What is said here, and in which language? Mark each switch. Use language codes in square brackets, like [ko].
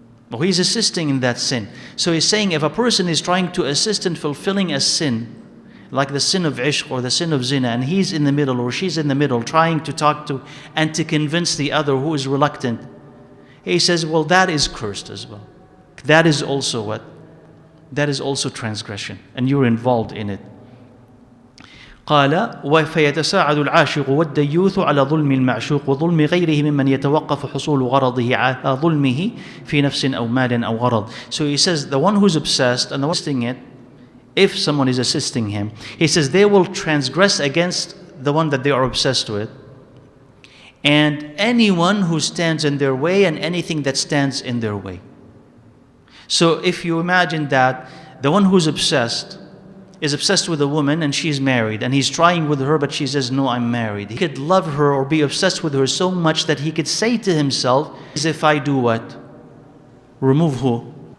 [en] Well, he's assisting in that sin. So he's saying if a person is trying to assist in fulfilling a sin, like the sin of ishq or the sin of zina, and he's in the middle or she's in the middle trying to talk to and to convince the other who is reluctant, he says, well, that is cursed as well. That is also what? That is also transgression, and you're involved in it. [ar] قال فيتساعد العاشق والديوث على ظلم المعشوق وظلم غيره ممن يتوقف حصول غرضه على ظلمه في نفس أو مال أو غرض. [en] So he says the one who's obsessed and the one assisting it, if someone is assisting him, he says they will transgress against the one that they are obsessed with, and anyone who stands in their way and anything that stands in their way. So if you imagine that the one who's obsessed is obsessed with a woman and she's married and he's trying with her but she says, no, I'm married. He could love her or be obsessed with her so much that he could say to himself, as if I do what? Remove who?